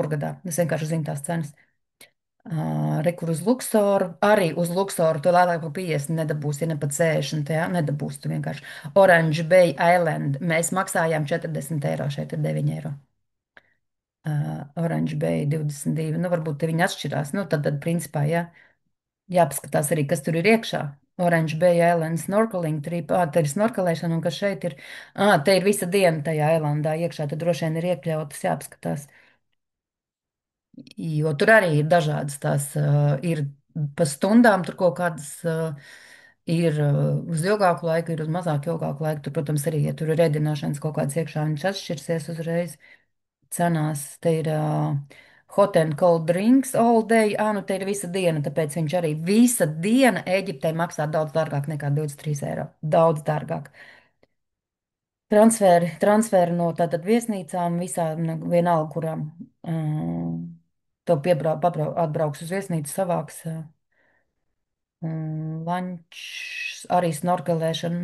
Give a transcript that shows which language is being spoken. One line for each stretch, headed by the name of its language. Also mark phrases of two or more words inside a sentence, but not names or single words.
Latvian: Es vienkārši zinu tās cenas. Rekur uz Luksoru, arī uz Luksoru, tu lētāk par 50 nedabūsi, ja ne pat 60, jā, nedabūsi tu vienkārši. Orange Bay Island, mēs maksājām 40 eiro, šeit ir 9 eiro. Orange Bay 22, nu varbūt te viņi atšķirās, nu tad principā, jā, jāpaskatās arī, kas tur ir iekšā.
English: Orange Bay Island snorkeling trip,
Latvian: te ir snorkelēšana, un kas šeit ir, te ir visa diena tajā islandā iekšā, tad droši vien ir iekļautas, jāpaskatās. Jo tur arī ir dažādas tās, ir pa stundām, tur kaut kādas ir uz ilgāku laiku, ir uz mazāk ilgāku laiku. Tur, protams, arī, ja tur ir ēdināšanas kaut kāds iekšā, viņš atšķirsies uzreiz cenās. Te ir
English: hot and cold drinks all day,
Latvian: nu te ir visa diena, tāpēc viņš arī visa diena Ēģiptē maksā daudz dārgāk nekā 23 eiro. Daudz dārgāk. Transferi no tātad viesnīcām visām, nu, vienalga, kurām to atbrauks uz viesnīcu, savāks lančs, arī snorkelēšana.